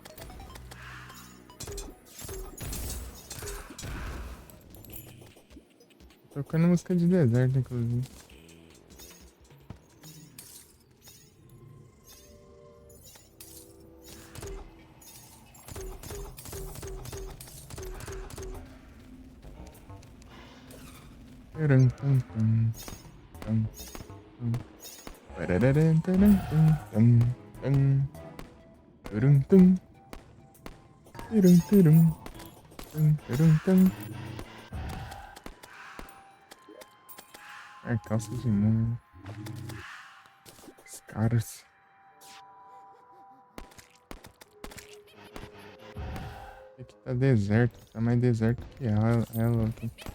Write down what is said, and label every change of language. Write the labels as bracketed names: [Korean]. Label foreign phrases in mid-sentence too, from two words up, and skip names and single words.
[Portuguese] Tocando música de deserto, inclusive. Taran, tum, tum, tum, tum. Parararam, taran, tum, tum, tum. Turum, tum. Turum, turum. Tum, turum, tum. É calça de mão. Os caras. Aqui tá deserto. Tá mais deserto que ela aqui.